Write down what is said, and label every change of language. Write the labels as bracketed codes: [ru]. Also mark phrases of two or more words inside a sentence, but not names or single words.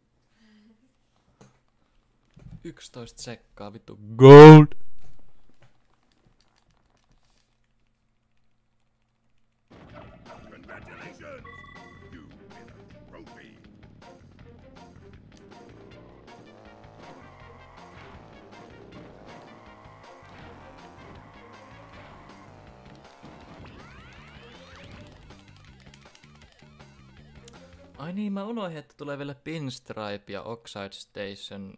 [fi] 11 sekkaa, vittu. [en] Gold! Congratulations! You win a trophy. [fi] Ai niin, mä unohdin, että tulee vielä Pinstripe ja Oxide Station.